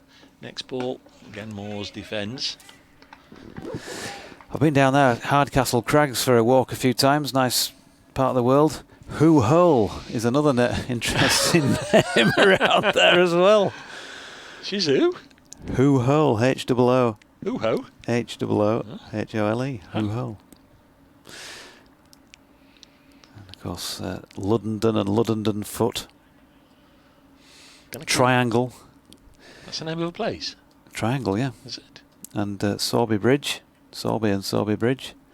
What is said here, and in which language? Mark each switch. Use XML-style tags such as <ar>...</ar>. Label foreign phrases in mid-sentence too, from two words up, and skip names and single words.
<en>Next ball, again Moores defends. I've been down there, Hardcastle Crags, for a walk a few times. Nice part of the world. Who Hole is another interesting name around there as well. She's who? Who Hole, H-O-O. Hoo-ho? H-O-O, H-O-L-E, Who Hole. And of course, Luddenden and Luddenden Foot. Triangle. That's the name of a place? Triangle, yeah. Is it? And Sorby Bridge. Sorby and Sorby Bridge.</en>